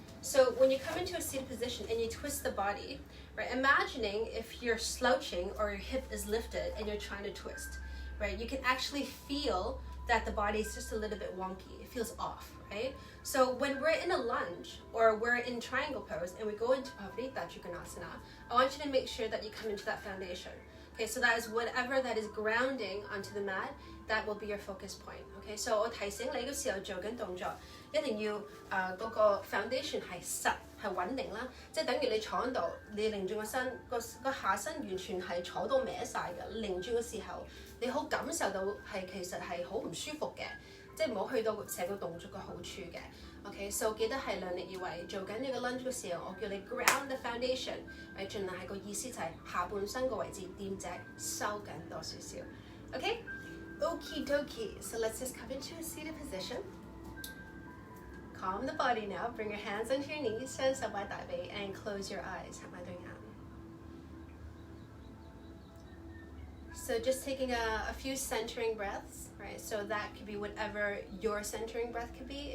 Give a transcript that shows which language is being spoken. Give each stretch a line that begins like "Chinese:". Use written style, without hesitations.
English: So when you come into a seated position and you twist the body, right, imagining if you're slouching or your hip is lifted and you're trying to twist, right, you can actually feel that the body is just a little bit wonky. It feels off, right? So when we're in a lunge or we're in triangle pose and we go into Pavarita Trikonasana, I want you to make sure that you come into that foundation. Okay, so that is whatever that is grounding onto the mat, that will be your focus point. Okay, so
Cantonese: 我提醒你嘅時候做緊動作，一定要嗰個 foundation 係實係穩定啦，即係等於你坐喺度，你擰轉個身，個下身完全係坐到歪晒嘅，擰轉嘅時候，你好感受到係其實係好唔舒服嘅，即係唔好去到成個動作嘅好處嘅。
English: Okay, so
Cantonese: 記得係量力而為，做緊呢個 lunge 嘅時候，我叫你
English: ground the foundation，
Cantonese: 盡量係個意思就係下半身個位置掂脊收緊多少少。
English: Okay, okie dokie. So let's just come into a seated position. Calm the body now. Bring your hands onto your knees,
Cantonese: 雙手擺大髀
English: and close your eyes.
Cantonese: 合埋對眼。
English: So just taking a few centering breaths, right? So that could be whatever your centering breath could be.